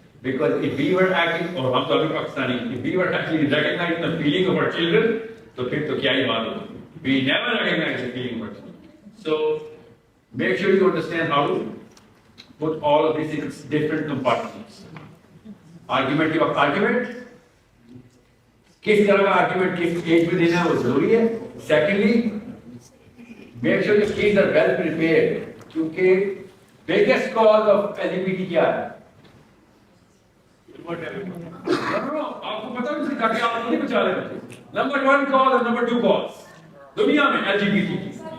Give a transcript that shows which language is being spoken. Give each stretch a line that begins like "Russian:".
English: Because if we were acting, or I'm talking Pakistani, if we were actually recognizing the feeling of our children, so
Hindi: फिर तो क्या ही बात होगी?
English: We never recognize the feeling of our children. So make sure you understand how to put all of these in different compartments.
Hindi: Argument के वक्त argument, किस तरह का argument किस age में देना है वो जरूरी है.
English: Secondly, make sure your kids are well prepared.
Hindi: क्योंकि
English: biggest cause of LGBT
Hindi: क्या है? आपको पता नहीं चलता कि आप नहीं बचा रहे बच्चे. Number 1 cause और number 2 cause दुनिया में LGBT की.